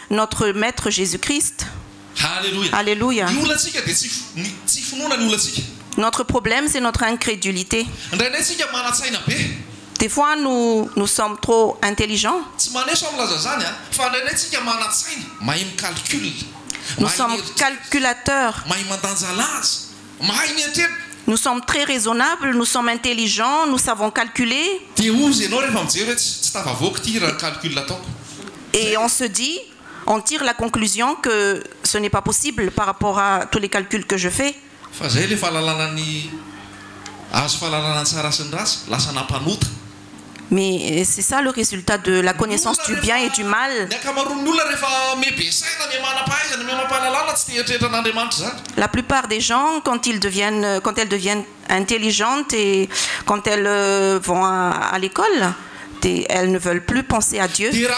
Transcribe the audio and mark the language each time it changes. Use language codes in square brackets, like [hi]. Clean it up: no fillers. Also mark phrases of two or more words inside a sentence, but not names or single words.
[fr] Combien plus notre Maître Jésus-Christ? Alléluia. Alléluia. [mg] Ny olontsika dia tsy finoana ny olontsika. [fr] Notre problème, c'est notre incrédulité. [mg] Indraindray tsika mana-tsaina be. [fr] Des fois, nous sommes trop intelligents. [mg] Tsy maneso am'laza zany a fa indraindray tsika mana-tsaina mahay micalcule. [fr] Nous sommes calculateurs. [mg] Mahay mandanjalaza. Mahay mieritreritra. [fr] Nous sommes très raisonnables, nous sommes intelligents, nous savons calculer. [mg] Dia ozy ianao rehefa mijery hoe tsy tafavoaka ity raha calcul ataoko. [fr] Et on se dit, on tire la conclusion que ce n'est pas possible par rapport à tous les calculs que je fais. [mg] Fa zay le fahalalana ny azo fahalalana ny tsara sy ny ratsy lasa nampanota. [fr] Mais c'est ça le résultat de la connaissance du bien et du mal. La plupart des gens, quand elles deviennent intelligentes et quand elles vont à l'école, elles ne veulent plus penser à Dieu.